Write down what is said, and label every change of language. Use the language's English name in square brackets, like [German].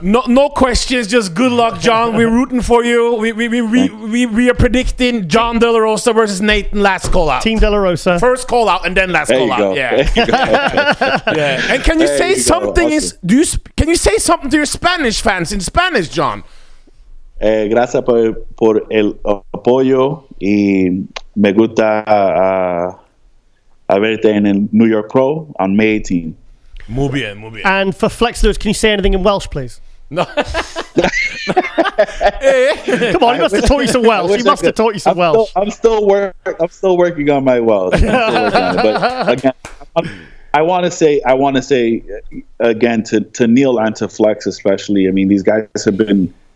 [English] No questions, just good luck, John. We're rooting for you. We are predicting John Delarosa versus Nathan last call out. Team Delarosa. First call out and then last call out. Yeah. Yeah. And can you say something? Awesome. Can you say something to your Spanish fans in Spanish, John? [Spanish] Gracias por el apoyo y me gusta verte en el New York Pro [English] on May 18. [Spanish] Muy bien. [English] And for Flex Lewis, can you say anything in Welsh, please? No. Come on, he must have taught you some Welsh. He must have taught you some Welsh. I'm still working on my Welsh. But again, I want to say again to Neil and to Flex especially. I mean, these guys have been.